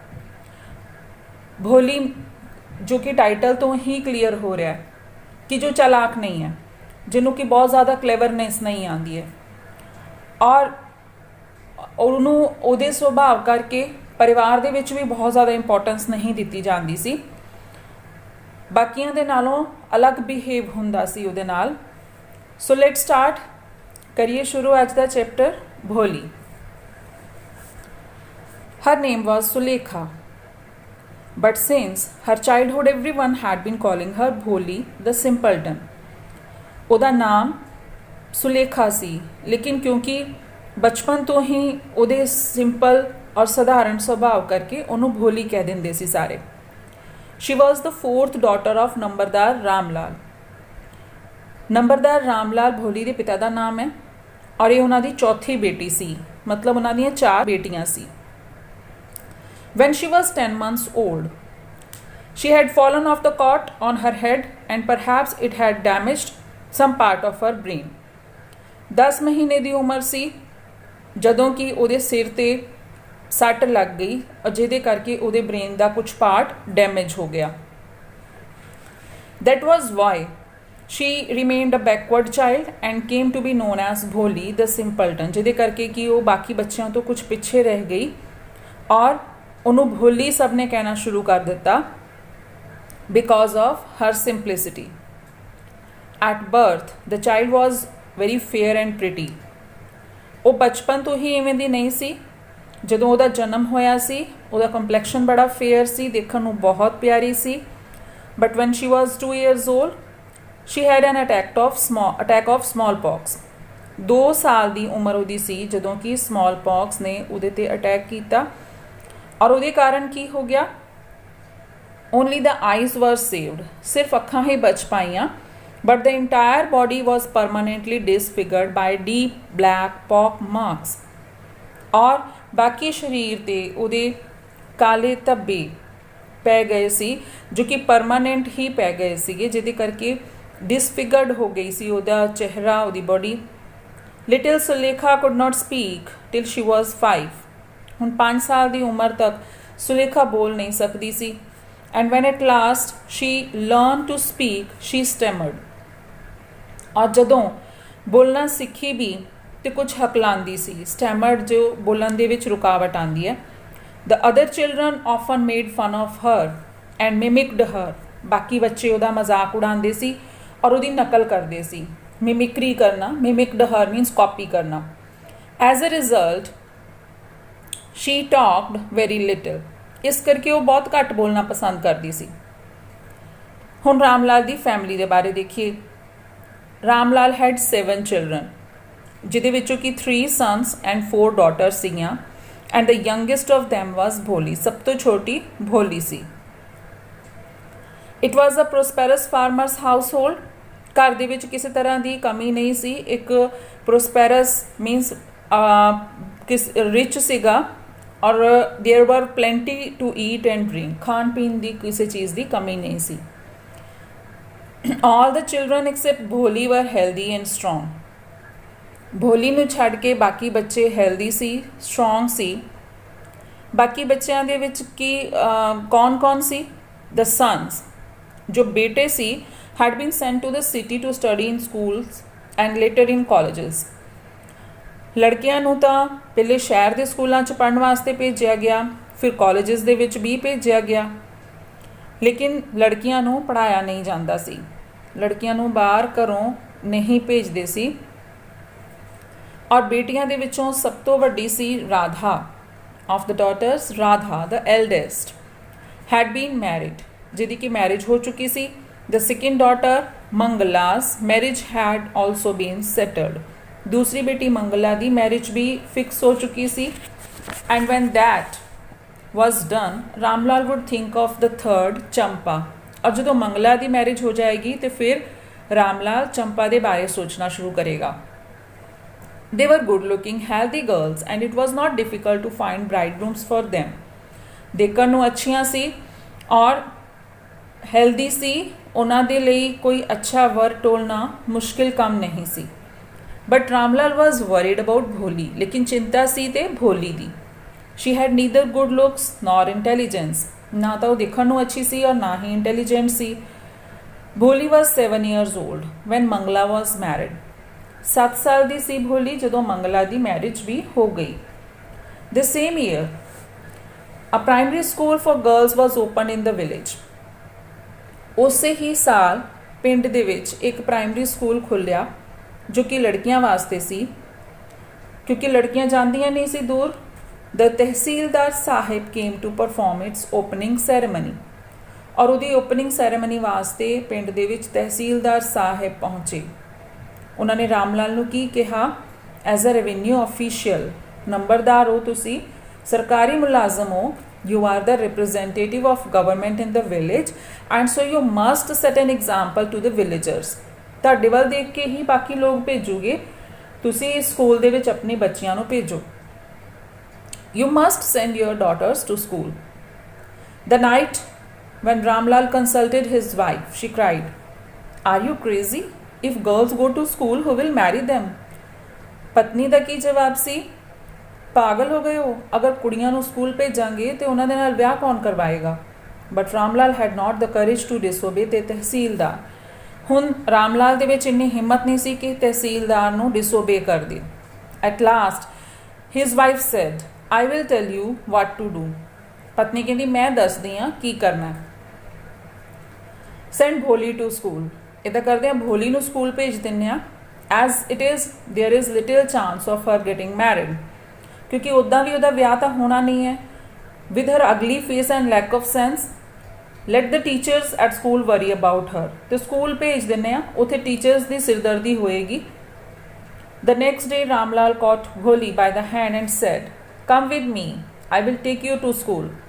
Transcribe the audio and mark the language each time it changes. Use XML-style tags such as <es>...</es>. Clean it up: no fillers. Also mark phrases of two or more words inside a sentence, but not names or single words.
<pa>ਭੋਲੀ ਜੋ ਕਿ ਟਾਈਟਲ ਤੋ ਹੀ ਕਲੀਅਰ ਹੋ ਰਹਾ ਹੈ ਕਿ ਜੋ ਚਾਲਾਕ ਨਹੀਂ ਹੈ, ਜਿਨ੍ਹੋਂ ਕੀ ਬਹੁਤ ਜ਼ਿਆਦਾ ਕਲੈਵਰਨੈੱਸ ਨਹੀਂ ਆਤੀ ਹੈ, ਔਰ ਉਨ੍ਹੋਂ ਨੇ ਸੁਭਾਅ ਕਰਕੇ ਪਰਿਵਾਰ ਦੇ ਵਿੱਚ ਭੀ ਬਹੁਤ ਜ਼ਿਆਦਾ ਇੰਪੌਰਟੈਂਸ ਨਹੀਂ ਦੀ ਜਾਤੀ ਸੀ, ਬਾਕੀਆਂ ਦੇ ਨਾਲੋਂ ਅਲੱਗ ਬਿਹੇਵ ਹੁੰਦਾ ਸੀ ਉਹਦੇ ਨਾਲ। ਸੋ</pa> <en>let start</en> <pa>ਕਰੀਏ ਸ਼ੁਰੂ ਅੱਜ ਦਾ ਚੈਪਟਰ ਭੋਲੀ।</pa> <en>her name was Sulekha, but since her childhood everyone had been calling her Bholi the simpleton।</en> <pa>ਉਹਦਾ ਨਾਮ ਸੁਲੇਖਾ ਸੀ, ਲੇਕਿਨ ਕਿਉਂਕਿ ਬਚਪਨ ਤੋਂ ਹੀ ਉਹਦੇ ਸਿੰਪਲ ਔਰ ਸਧਾਰਨ ਸੁਭਾਅ ਕਰਕੇ ਉਹਨੂੰ ਭੋਲੀ ਕਹਿ ਦਿੰਦੇ ਸੀ ਸਾਰੇ।</pa> <en>She was the 4th daughter of नंबरदार रामलाल।</en> <pa>ਨੰਬਰਦਾਰ ਰਾਮ ਲਾਲ ਭੋਲੀ ਦੇ ਪਿਤਾ ਦਾ ਨਾਮ ਹੈ ਔਰ ਇਹ ਉਹਨਾਂ ਦੀ ਚੌਥੀ ਬੇਟੀ ਸੀ, ਮਤਲਬ ਉਹਨਾਂ ਦੀਆਂ 4 ਬੇਟੀਆਂ ਸੀ।</pa> <en>When she was 10 months old, she had fallen off the cot on her head and perhaps it had damaged some part of her brain.</en> <pa>10 ਮਹੀਨੇ ਦੀ ਉਮਰ ਸੀ ਜਦੋਂ ਕਿ ਉਹਦੇ ਸਿਰ ਤੇ ਸੱਟ ਲੱਗ ਗਈ ਔਰ ਜਿਹਦੇ ਕਰਕੇ ਉਹਦੇ ਬ੍ਰੇਨ ਦਾ ਕੁਝ ਪਾਰਟ ਡੈਮੇਜ ਹੋ ਗਿਆ।</pa> <en>That was why she remained a backward child and came to be known as Bholi the simpleton,</en> <pa>ਜਿਹਦੇ ਕਰਕੇ ਕਿ ਉਹ ਬਾਕੀ ਬੱਚਿਆਂ ਤੋਂ ਕੁਝ ਪਿੱਛੇ ਰਹਿ ਗਈ ਔਰ ਉਹਨੂੰ ਭੋਲੀ ਸਭ ਨੇ ਕਹਿਣਾ ਸ਼ੁਰੂ ਕਰ ਦਿੱਤਾ</pa> <en>because of her simplicity. At birth, the child was very fair and pretty.</en> <pa>ਉਹ ਬਚਪਨ ਤੋਂ ਹੀ ਇਵੇਂ ਦੀ ਨਹੀਂ ਸੀ। ਜਦੋਂ ਉਹਦਾ ਜਨਮ ਹੋਇਆ ਸੀ ਉਹਦਾ ਕੰਪਲੈਕਸ਼ਨ ਬੜਾ ਫੇਅਰ ਸੀ, ਦੇਖਣ ਨੂੰ ਬਹੁਤ ਪਿਆਰੀ ਸੀ।</pa> <en>But when she was 2 years old, she had an attack of smallpox.</en> <pa>2 ਸਾਲ ਦੀ ਉਮਰ ਉਹਦੀ ਸੀ ਜਦੋਂ ਕਿ smallpox ਨੇ ਉਹਦੇ ਤੇ ਅਟੈਕ ਕੀਤਾ ਔਰ ਉਹਦੇ ਕਾਰਨ ਕੀ ਹੋ ਗਿਆ?</pa> <en>Only the eyes were saved.</en> <pa>ਸਿਰਫ ਅੱਖਾਂ ਹੀ ਬਚ ਪਾਈਆਂ,</pa> <en>but the entire body was permanently disfigured by deep black pock marks.</en> <pa>ਔਰ ਬਾਕੀ ਸਰੀਰ ਤੇ ਉਹਦੇ ਕਾਲੇ ਧੱਬੇ ਪੈ ਗਏ ਸੀ ਜੋ ਕਿ ਪਰਮਾਨੈਂਟ ਹੀ ਪੈ ਗਏ ਸੀਗੇ, ਜਿਹਦੇ ਕਰਕੇ ਡਿਸਫਿਗਰਡ ਹੋ ਗਈ ਸੀ ਉਹਦਾ ਚਿਹਰਾ, ਉਹਦੀ ਬੋਡੀ।</pa> <en>little Sulekha could not speak till she was 5.</en> <pa>ਹੁਣ 5 ਸਾਲ ਦੀ ਉਮਰ ਤੱਕ ਸੁਲੇਖਾ ਬੋਲ ਨਹੀਂ ਸਕਦੀ ਸੀ।</pa> <en>and when at last she learn to speak she stammered.</en> <pa>ਔਰ ਜਦੋਂ ਬੋਲਣਾ ਸਿੱਖੀ ਵੀ ਤੇ ਕੁਝ ਹਕਲਾਉਂਦੀ ਸੀ। ਸਟੈਮਰਡ ਜੋ ਬੋਲਣ ਦੇ ਵਿੱਚ ਰੁਕਾਵਟ ਆਉਂਦੀ ਹੈ।</pa> <en>The other children often made fun of her and mimicked her.</en> <pa>ਬਾਕੀ ਬੱਚੇ ਉਹਦਾ ਮਜ਼ਾਕ ਉਡਾਉਂਦੇ ਸੀ ਔਰ ਉਹਦੀ ਨਕਲ ਕਰਦੇ ਸੀ। ਮਿਮਿਕਰੀ ਕਰਨਾ,</pa> <en>mimicked her means</en> <pa>ਕਾਪੀ ਕਰਨਾ।</pa> <en>As a result, she talked very little.</en> <pa>ਇਸ ਕਰਕੇ ਉਹ ਬਹੁਤ ਘੱਟ ਬੋਲਣਾ ਪਸੰਦ ਕਰਦੀ ਸੀ। ਹੁਣ ਰਾਮ ਲਾਲ ਦੀ ਫੈਮਿਲੀ ਦੇ ਬਾਰੇ ਦੇਖੀਏ।</pa> <en>ਰਾਮ ਲਾਲ had 7 children,</en> <pa>ਜਿਹਦੇ ਵਿੱਚੋਂ ਕਿ 3</pa> <en>sons and 4 daughters</en> <pa>ਸੀਗੀਆਂ।</pa> <en>And the youngest of them was Bholi.</en> <pa>ਸਭ ਤੋਂ ਛੋਟੀ ਭੋਲੀ ਸੀ।</pa> <en>It was a prosperous farmer's household.</en> <pa>ਘਰ ਦੇ ਵਿੱਚ ਕਿਸੇ ਤਰ੍ਹਾਂ ਦੀ ਕਮੀ ਨਹੀਂ ਸੀ। ਇੱਕ</pa> <en>prosperous means rich</en> <pa>ਸੀਗਾ ਔਰ</pa> <en>there were plenty to eat and drink.</en> <pa>ਖਾਣ ਪੀਣ ਦੀ ਕਿਸੇ ਚੀਜ਼ ਦੀ ਕਮੀ ਨਹੀਂ ਸੀ।</pa> <en>All the children except Bholi were healthy and strong.</en> <pa>ਭੋਲੀ ਨੂੰ ਛੱਡ ਕੇ ਬਾਕੀ ਬੱਚੇ ਹੈਲਦੀ ਸੀ, ਸਟਰੋਂਗ ਸੀ। ਬਾਕੀ ਬੱਚਿਆਂ ਦੇ ਵਿੱਚ ਕੀ ਕੌਣ ਸੀ?</pa> <en>the sons,</en> <pa>ਜੋ ਬੇਟੇ ਸੀ,</pa> <en>had been sent to the city to study in schools and later in colleges.</en> <pa>ਲੜਕੀਆਂ ਨੂੰ ਤਾਂ ਪਹਿਲੇ ਸ਼ਹਿਰ ਦੇ ਸਕੂਲਾਂ 'ਚ ਪੜ੍ਹਨ ਵਾਸਤੇ ਭੇਜਿਆ ਗਿਆ, ਫਿਰ ਕਾਲਜਸ ਦੇ ਵਿੱਚ ਵੀ ਭੇਜਿਆ ਗਿਆ, ਲੇਕਿਨ ਲੜਕੀਆਂ ਨੂੰ ਪੜ੍ਹਾਇਆ ਨਹੀਂ ਜਾਂਦਾ ਸੀ। ਲੜਕੀਆਂ ਨੂੰ ਬਾਹਰ ਘਰੋਂ ਨਹੀਂ ਭੇਜਦੇ ਸੀ। ਔਰ ਬੇਟੀਆਂ ਦੇ ਵਿੱਚੋਂ ਸਭ ਤੋਂ ਵੱਡੀ ਸੀ ਰਾਧਾ।</pa> <en>of the daughters, Radha the eldest had been married,</en> <pa>ਜਿਹਦੀ ਕਿ ਮੈਰਿਜ ਹੋ ਚੁੱਕੀ ਸੀ।</pa> <en>the second daughter Mangala's marriage had also been settled.</en> <pa>ਦੂਸਰੀ ਬੇਟੀ ਮੰਗਲਾ ਦੀ ਮੈਰਿਜ ਵੀ ਫਿਕਸ ਹੋ ਚੁੱਕੀ ਸੀ।</pa> <en>and when that was done, ਰਾਮ ਲਾਲ would think of the third, ਚੰਪਾ।</en> <pa>ਔਰ ਜਦੋਂ ਮੰਗਲਾ ਦੀ ਮੈਰਿਜ ਹੋ ਜਾਏਗੀ ਤੇ ਫਿਰ ਰਾਮ ਲਾਲ ਚੰਪਾ ਦੇ ਬਾਰੇ ਸੋਚਣਾ ਸ਼ੁਰੂ ਕਰੇਗਾ।</pa> <en>They were good looking, healthy girls and it was not difficult to find bridegrooms for them.</en> <pa>ਦੇਖਣ ਨੂੰ ਅੱਛੀਆਂ ਸੀ ਔਰ ਹੈਲਦੀ ਸੀ। ਉਹਨਾਂ ਦੇ ਲਈ ਕੋਈ ਅੱਛਾ ਵਰ ਟੋਲਣਾ ਮੁਸ਼ਕਿਲ ਕੰਮ ਨਹੀਂ ਸੀ।</pa> <en>But Ramlal was worried about Bholi,</en> <pa>ਲੇਕਿਨ ਚਿੰਤਾ ਸੀ ਤੇ ਭੋਲੀ ਦੀ।</pa> <en>She had neither good looks nor intelligence.</en> <pa>ਨਾ ਤਾਂ ਉਹ ਦੇਖਣ ਨੂੰ ਅੱਛੀ ਸੀ ਔਰ ਨਾ ਹੀ ਇੰਟੈਲੀਜੈਂਟ ਸੀ।</pa> <en>Bholi was 7 years old when Mangala was married.</en> <pa>7 ਸਾਲ ਦੀ ਸੀ ਭੋਲੀ ਜਦੋਂ ਮੰਗਲਾ ਦੀ ਮੈਰਿਜ ਵੀ ਹੋ ਗਈ।</pa> <en>The same year, a primary school for girls was opened in the village.</en> <pa>ਉਸੇ ਹੀ ਸਾਲ ਪਿੰਡ ਦੇ ਵਿੱਚ ਇੱਕ ਪ੍ਰਾਇਮਰੀ ਸਕੂਲ ਖੁੱਲ੍ਹਿਆ ਜੋ ਕਿ ਲੜਕੀਆਂ ਵਾਸਤੇ ਸੀ, ਕਿਉਂਕਿ ਲੜਕੀਆਂ ਜਾਂਦੀਆਂ ਨਹੀਂ ਸੀ ਦੂਰ।</pa> <en>The</en> <pa>ਤਹਿਸੀਲਦਾਰ ਸਾਹਿਬ</pa> <en>came to perform its opening ceremony.</en> <pa>ਔਰ ਉਹਦੀ ਓਪਨਿੰਗ ਸੈਰੇਮਨੀ ਵਾਸਤੇ ਪਿੰਡ ਦੇ ਵਿੱਚ ਤਹਿਸੀਲਦਾਰ ਸਾਹਿਬ ਪਹੁੰਚੇ। ਉਹਨਾਂ ਨੇ ਰਾਮ ਲਾਲ ਨੂੰ ਕੀ ਕਿਹਾ?</pa> <en>as a revenue official,</en> <pa>ਨੰਬਰਦਾਰ ਹੋ ਤੁਸੀਂ, ਸਰਕਾਰੀ ਮੁਲਾਜ਼ਮ ਹੋ,</pa> <en>you are the representative of government in the village and so you must set an example to the villagers.</en> <pa>ਤੁਹਾਡੇ ਵੱਲ ਦੇਖ ਕੇ ਹੀ ਬਾਕੀ ਲੋਕ ਭੇਜੂਗੇ, ਤੁਸੀਂ ਸਕੂਲ ਦੇ ਵਿੱਚ ਆਪਣੀ ਬੱਚਿਆਂ ਨੂੰ ਭੇਜੋ।</pa> <en>You must send your daughters to school. The night when Ramlal consulted his wife, she cried, Are you crazy? If girls go to school, who will marry them?</en> <pa>ਪਤਨੀ ਦਾ ਕੀ ਜਵਾਬ ਸੀ? ਪਾਗਲ ਹੋ ਗਏ ਹੋ, ਅਗਰ ਕੁੜੀਆਂ ਨੂੰ ਸਕੂਲ ਭੇਜਾਂਗੇ ਤੇ ਉਹਨਾਂ ਦੇ ਨਾਲ ਵਿਆਹ ਕੌਣ ਕਰਵਾਏਗਾ?</pa> <en>but Ramlal had not the courage to disobey the Tehsildar.</en> <pa>ਹੁਣ ਰਾਮਲਾਲ ਦੇ ਵਿੱਚ ਇੰਨੀ ਹਿੰਮਤ ਨਹੀਂ ਸੀ ਕਿ ਤਹਿਸੀਲਦਾਰ ਨੂੰ ਡਿਸਓਬੇ ਕਰ ਦੇ।</pa> <en>at last his wife said, I will tell you what to do.</en> <pa>ਪਤਨੀ ਕਹਿੰਦੀ ਮੈਂ ਦੱਸਦੀ ਹਾਂ ਕੀ ਕਰਨਾ ਹੈ।</pa> <en>Send ਭੋਲੀ to school.</en> <pa>ਇੱਦਾਂ ਕਰਦੇ ਹਾਂ ਭੋਲੀ ਨੂੰ ਸਕੂਲ ਭੇਜ ਦਿੰਦੇ ਹਾਂ।</pa> <en>As it is, there is little chance of her getting married.</en> <pa>ਕਿਉਂਕਿ ਉੱਦਾਂ ਵੀ ਉਹਦਾ ਵਿਆਹ ਤਾਂ ਹੋਣਾ ਨਹੀਂ ਹੈ।</pa> <en>With her ugly face and lack of sense, let the teachers at school worry about her.</en> <pa>ਤੇ ਸਕੂਲ ਭੇਜ ਦਿੰਦੇ ਹਾਂ, ਉੱਥੇ ਟੀਚਰਸ ਦੀ ਸਿਰਦਰਦੀ ਹੋਏਗੀ।</pa> <en>The next day, Ramlal caught Bholi by the hand and said, Come with me, I will take you to school.</en>